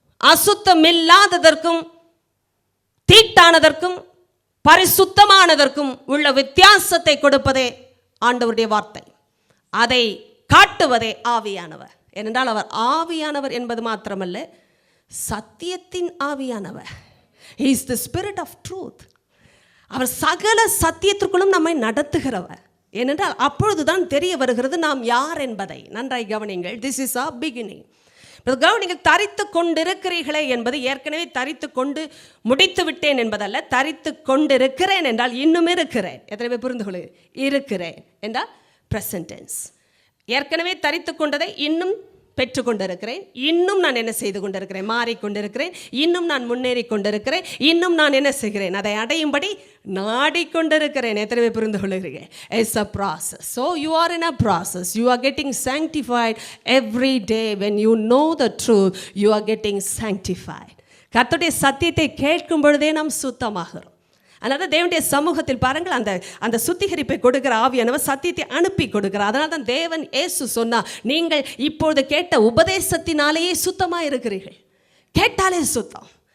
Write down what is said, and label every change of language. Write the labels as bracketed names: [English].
[Tamil] அசுத்தமில்லாததற்கும் தீட்டானதற்கும் பரிசுத்தமானதற்கும் உள்ள வித்தியாசத்தை கொடுப்பதே ஆண்டவருடைய வார்த்தை. அதை காட்டுவதே ஆவியானவர். ஏனென்றால் அவர் ஆவியானவர் என்பது மாத்திரமல்ல, சத்தியத்தின் ஆவியானவர். [English] He is the spirit of truth. [Tamil] அவர் சகல சத்தியத்திற்குள்ளும் நம்மை நடத்துகிறவர். ஏனென்றால் அப்பொழுதுதான் தெரிய வருகிறது நாம் யார் என்பதை. நன்றாய் கவனிங்கள். [English] This is our beginning. [Tamil] கவனிங்கள், தரித்து கொண்டிருக்கிறீர்களே என்பது ஏற்கனவே தரித்து கொண்டு முடித்து விட்டேன் என்பதல்ல. தரித்து கொண்டிருக்கிறேன் என்றால் இன்னும் இருக்கிறேன். எத்தனை பேர் புரிந்து கொள்ள? இருக்கிறேன் என்றால் பிரசன்ட் டென்ஸ். ஏற்கனவே தரித்து கொண்டதை இன்னும் பெற்றுக்கொண்டிருக்கிறேன். இன்னும் நான் என்ன செய்து கொண்டிருக்கிறேன்? மாறிக்கொண்டிருக்கிறேன். இன்னும் நான் முன்னேறி கொண்டிருக்கிறேன். இன்னும் நான் என்ன செய்கிறேன்? அதை அடையும்படி நாடிக்கொண்டிருக்கிறேன். எத்தனை பேர் புரிந்து கொள்கிறீர்கள்? [English] It's a process. So you are in a process. You are getting sanctified every day. When you know the truth, you are getting sanctified. [Tamil] கர்த்தருடைய சத்தியத்தை கேட்கும் பொழுதே நாம் சுத்தமாகிறோம். அதனால தேவனுடைய சமூகத்தில் பாருங்கள், அந்த சுத்திகரிப்பை கொடுக்கிற ஆவியானவர் சத்தியத்தை அனுப்பி கொடுக்கிறார். அதனால தான் தேவன் இயேசு சொன்னார், நீங்கள் இப்பொழுது கேட்ட உபதேசத்தினாலேயே சுத்தமாக இருக்கிறீர்கள். கேட்டாலே சுத்தம்.